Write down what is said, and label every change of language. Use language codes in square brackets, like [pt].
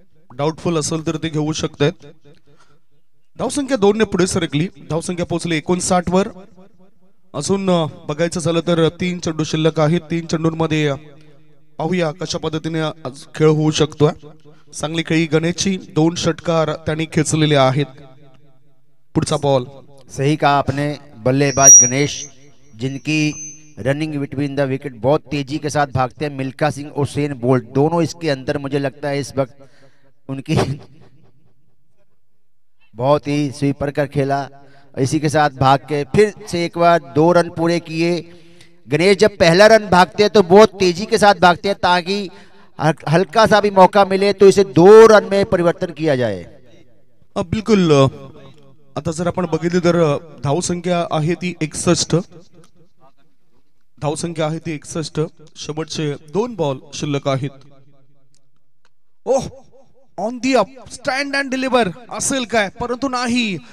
[mr] Doubtful असेल तर ते घेऊ शकतायत. धावसंख्या 2 ने पुढे सरकली. धावसंख्या पोहोचली 59 वर. अजून बघायचं झालं तर 3 चेंडू शिल्लक आहेत. 3 चेंडूंमध्ये पाहूया कशा पद्धतीने खेळ होऊ शकतोय. चांगली खेळी गणेशची. 2 षटकार त्यांनी खेचलेले आहेत. पुढचा बॉल. [hi] सही कहा आपने. बल्लेबाज गणेश जिनकी रनिंग बिटवीन द विकेट बहुत तेजी के साथ भागते हैं. मिल्खा सिंह और उसेन बोल्ट दोनों इसके अंदर मुझे लगता है इस वक्त उनकी बहुत ही स्वीपर कर खेला. इसी के साथ भाग के फिर से एक बार 2 रन पूरे किए. गणेश जब पहला रन भागते हैं तो बहुत तेजी के साथ भागते हैं ताकि हल्का सा भी मौका मिले तो इसे 2 रन में परिवर्तन किया जाए. बिल्कुल. [mr] आता जर आपण बघितली तर धावसंख्या आहे ती 61. धावसंख्या आहे ती 61. शेवटचे 2 बॉल शिल्लक आहेत. ओह, [en] on the up stand and deliver [mr] असेल काय, परंतु नाही.